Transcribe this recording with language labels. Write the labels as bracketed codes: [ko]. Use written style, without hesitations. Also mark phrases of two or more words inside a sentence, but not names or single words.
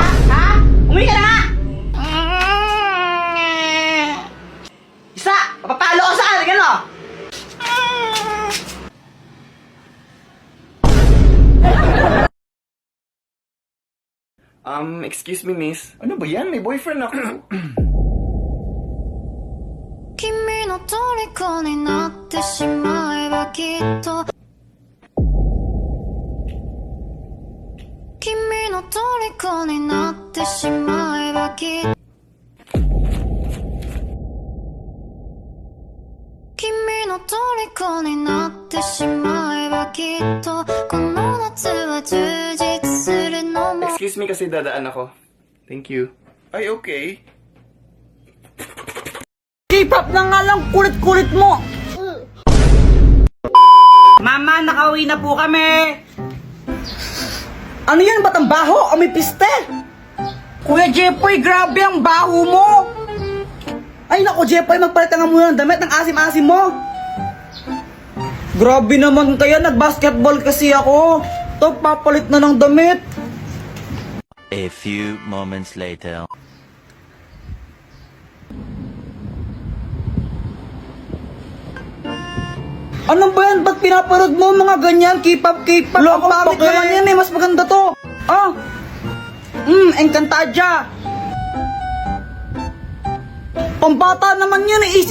[tl] Ha? Umuwi ka na nga! Isa! Papapalo ko sa akin, ano? [en] Excuse me, miss. [tl] Ano ba yan? May boyfriend ako. [ja] 君の虜になってしまえばきっと君の虜になってしまえばきっと君の虜になってしまえばきっとこの夏は充実するのも [en] Excuse me [tl] kasi dadaan ako. [en] Thank you. [tl] Ay, okay. K-pop na nga lang, kulit-kulit mo. Mama, nakauwi na po kami! Ano yan, ba't ang baho o may piste? Kuya Jepoy, grabe ang baho mo. Ay nako Jepoy, magpalit ka nga muna ng damit ng asim-asim mo. Grabe naman kaya, nag-basketball kasi ako. To, papalit na ng damit. [en] A few moments later. [tl] Ano ba yan? Ba't pinaparod mo mga ganyan? K-pop, K-pop. Ang pangit naman yan eh. Mas maganda to. Ah. Encantadia. Pambata naman yan eh.